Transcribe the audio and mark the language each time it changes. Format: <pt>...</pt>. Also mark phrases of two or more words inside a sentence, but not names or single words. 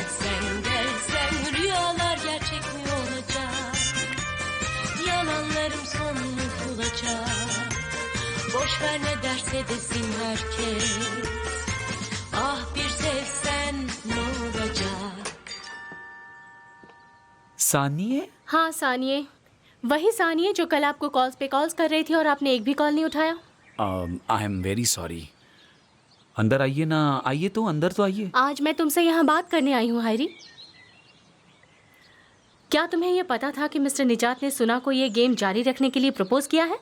<tr>Sen gelsen rüyalar gerçek mi olacak? Yalanlarım sonunu bulacak. Boş ver ne derse desin herkes. Ah bir sevsen ne olacak?</tr> <hi>सानिए हाँ सानिए, वही सानिए जो कल आपको कॉल्स पे कॉल्स कर रही थी और आपने एक भी कॉल नहीं उठाया।</hi> <en>I am very sorry.</en> <hi>अंदर आइए ना, आइए तो अंदर तो आइए। आज मैं तुमसे यहाँ बात करने आई हूँ हायरी। क्या तुम्हें ये पता था कि मिस्टर निजात ने सुना को ये गेम जारी रखने के लिए प्रपोज किया है?</hi>